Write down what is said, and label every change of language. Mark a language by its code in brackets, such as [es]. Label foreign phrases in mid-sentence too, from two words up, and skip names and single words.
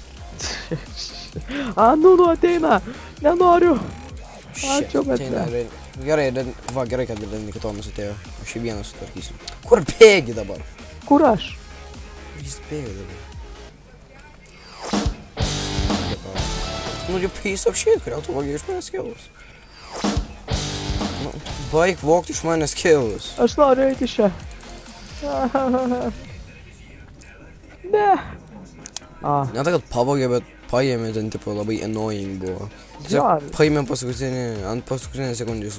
[lt] Nunu ateina. Nenoriu. Ačiū, bet ne. Gerai, gerai, kad Nikitonas atėjo. Aš jį vieną sutvarkysiu. Kur bėgi dabar? Kur aš? Jis bėga dabar. Nu, [en] you piece of shit, [lt] kodėl tu vogi iš manęs kilus? Baik vogti iš manęs kilus. Aš noriu eiti čia. Ne. Ne tai, kad pavogė, bet paėmė ten, tipo, labai annoying buvo. Tiesiog paėmėm ant paskutinės sekundės.